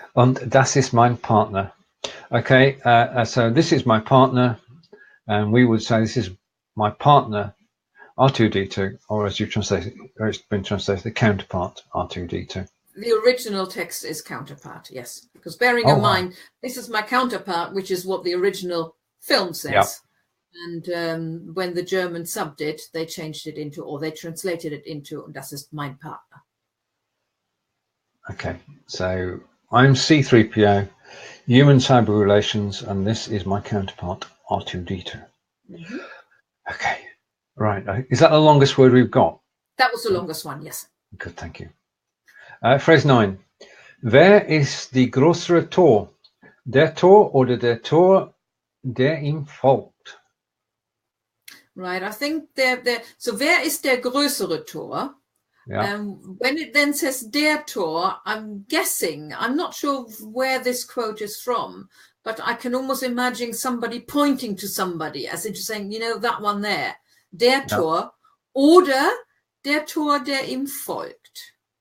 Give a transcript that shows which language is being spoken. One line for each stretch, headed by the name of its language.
German: Und das ist mein Partner.
English: Okay. So this is my partner. And we would say this is my partner, R2D2, or as you translate it, or it's been translated, the counterpart, R2D2. The original text is counterpart, yes. Because bearing in mind, this is my counterpart, which is what the original film says. Yep. And when the German subbed it, they changed it into, or they translated it into,
German: das ist mein Partner.
English: Okay, so I'm C3PO, human-cyborg relations, and this is my counterpart, R2D2. Mm-hmm. Okay, right. Is that the longest word we've got? That was the longest one, yes. Good, thank you. Phrase 9.
German: Wer ist die größere Tor? Der Tor oder der Tor der ihm folgt.
English: Right, I think so
German: wer ist der größere Tor?
English: Yeah. When it then says
German: der Tor, I'm guessing, I'm not sure where this quote is from, but I can almost imagine somebody pointing to somebody, as if saying, you know, that one there, der Tor, oder der Tor, der ihm folgt.